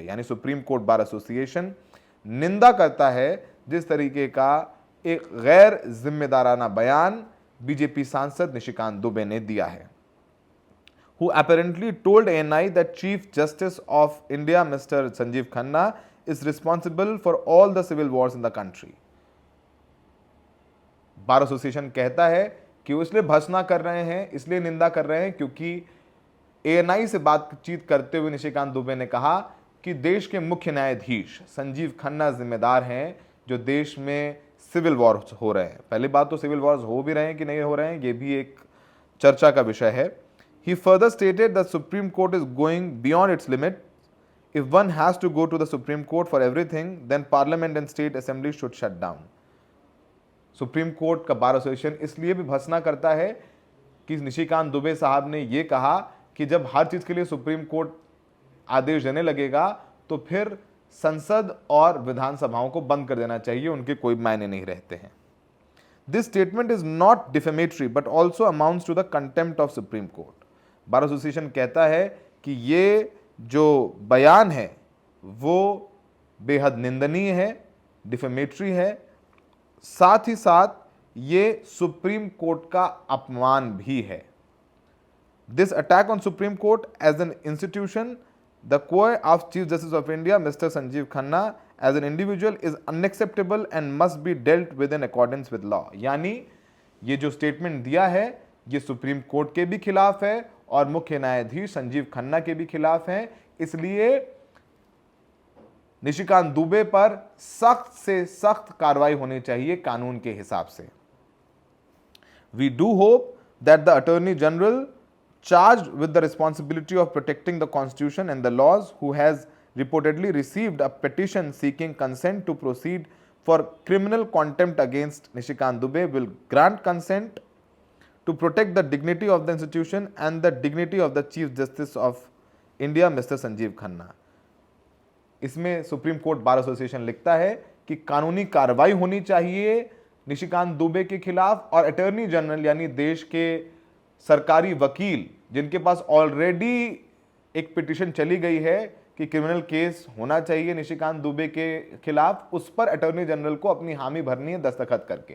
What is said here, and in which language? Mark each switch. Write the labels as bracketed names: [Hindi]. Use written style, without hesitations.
[Hindi] यानी supreme court bar association निंदा करता है जिस तरीके का एक गैर जिम्मेदाराना बयान बीजेपी सांसद निशिकांत दुबे ने दिया है, [English] who apparently told ANI that Chief Justice of India Mr. Sanjeev Khanna is responsible for all the civil wars in the country. [Hindi] Bar association कहता है कि वो इसलिए भर्त्सना कर रहे हैं, इसलिए निंदा कर रहे हैं क्योंकि ANI से बातचीत करते हुए निशिकांत दुबे ने कहा कि देश के मुख्य न्यायाधीश संजीव खन्ना जिम्मेदार हैं जो देश में सिविल वॉर्स हो रहे हैं। पहली बात तो सिविल वॉर्स हो भी रहे हैं कि नहीं हो रहे हैं, ये भी एक चर्चा का विषय है। [English] He further stated that Supreme Court is going beyond its limit. If one has to go to the Supreme Court for everything, then Parliament and State Assembly should shut down. [Hindi] Supreme court का bar association इसलिए भी भर्त्सना करता है कि निशिकांत दुबे साहब ने यह कहा कि जब हर चीज के लिए सुप्रीम कोर्ट आदेश देने लगेगा तो फिर संसद और विधानसभाओं को बंद कर देना चाहिए, उनके कोई मायने नहीं रहते हैं। [English] This statement is not defamatory but also amounts to the contempt of Supreme Court. [Hindi] Bar association कहता है कि ये जो बयान है वो बेहद निंदनीय है, डिफेमेटरी है, साथ ही साथ ये सुप्रीम कोर्ट का अपमान भी है। [English] This attack on supreme court as an institution, the core of chief justice of India mister Sanjiv Khanna as an individual is unacceptable and must be dealt with in accordance with law. [Hindi] यानी ये जो statement दिया है ये supreme court के भी खिलाफ है और मुख्य न्यायाधीश संजीव खन्ना के भी खिलाफ है, इसलिए निशिकांत दुबे पर सख्त से सख्त कार्रवाई होनी चाहिए कानून के हिसाब से। [English] We do hope that the attorney general charged with the responsibility of protecting the constitution and the laws, who has reportedly received a petition seeking consent to proceed for criminal contempt against Nishikant Dubey, will grant consent to protect the dignity of the institution and the dignity of the Chief Justice of India, Mr. Sanjeev Khanna. [Hindi] इसमें supreme court bar association लिखता है कि कानूनी कार्रवाई होनी चाहिए निशिकांत दुबे के खिलाफ और अटॉर्नी जनरल यानी देश के सरकारी वकील जिनके पास ऑलरेडी एक पिटीशन चली गई है कि क्रिमिनल केस होना चाहिए निशिकांत दुबे के खिलाफ, उस पर अटॉर्नी जनरल को अपनी हामी भरनी है दस्तखत करके।